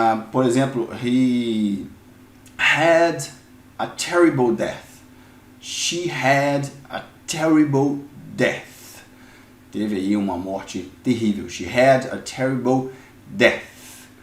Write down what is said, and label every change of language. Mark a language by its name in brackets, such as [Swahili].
[Portuguese] Por exemplo, [English] he had a terrible death. She had a terrible death. [Portuguese] Teve aí uma morte terrível. [English] She had a terrible death.